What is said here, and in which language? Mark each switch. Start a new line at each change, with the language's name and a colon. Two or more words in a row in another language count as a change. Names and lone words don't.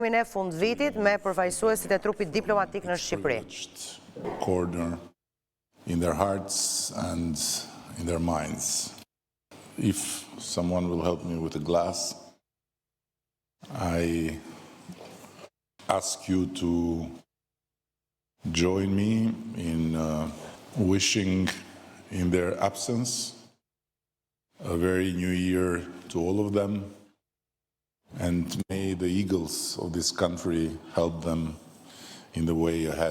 Albanian: e fund vitit me përfaqësuesit e trupit diplomatik në Shqipëri.
English: Corner in their hearts and in their minds. If someone will help me with a glass, I ask you to join me in wishing in their absence a very new year to all of them, and may the eagles of this country help them in the way ahead.